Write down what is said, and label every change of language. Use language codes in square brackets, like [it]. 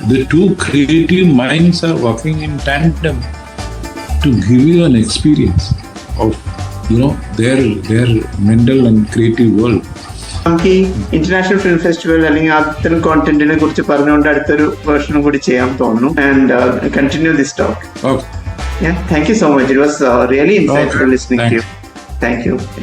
[en] The two creative minds are working in tandem to give you an experience of, their mental and creative world. [ml] നമുക്ക് ഈ international film festival അല്ലെങ്കിൽ അത്തരം കോണ്ടന്റിനെ കുറിച്ച് പറഞ്ഞുകൊണ്ട് അടുത്തൊരു വേർഷനും കൂടി ചെയ്യാൻ തോന്നുന്നു. [en] And continue this talk. Okay. Thank you so much. It was really insightful listening to you. Thank you.